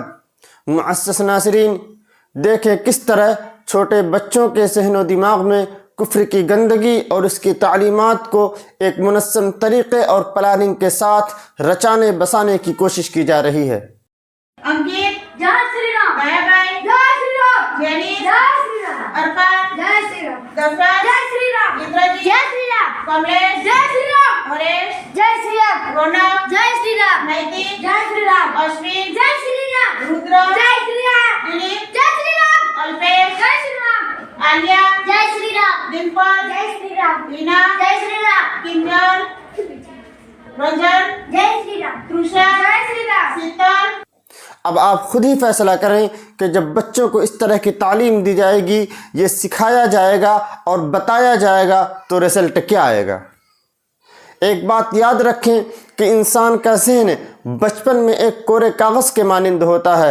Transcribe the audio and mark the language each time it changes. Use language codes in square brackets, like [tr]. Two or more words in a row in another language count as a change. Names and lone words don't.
[ur] معزز ناظرین، دیکھیں کس طرح چھوٹے بچوں کے ذہن و دماغ میں کفر کی گندگی اور اس کی تعلیمات کو ایک منظم طریقے اور پلاننگ کے ساتھ رچانے بسانے کی کوشش کی جا رہی ہے۔ انکت جے شری رام، بھائی بھائی جے شری رام، جینی جے شری رام، ارفان جے شری رام، دفر جے شری رام، اندرجیت جے شری رام، کملیش جے شری رام، ہریش جے شری رام، رونق جے شری رام، نیتی جے شری رام، اشوین جے شری رام، رودر جے شری رام، دلیپ جے شری رام، الپیش جے شری رام، آلیہ جے شری رام، ڈمپل جے شری رام، لینا جے شری رام، کنجل رنجن جے شری رام، تروشا جے شری رام، سیتل۔ اب آپ خود ہی فیصلہ کریں کہ جب بچوں کو اس طرح کی تعلیم دی جائے گی، یہ سکھایا جائے گا اور بتایا جائے گا تو رزلٹ کیا آئے گا۔ ایک بات یاد رکھیں کہ انسان کا ذہن بچپن میں ایک کورے کاغذ کے مانند ہوتا ہے۔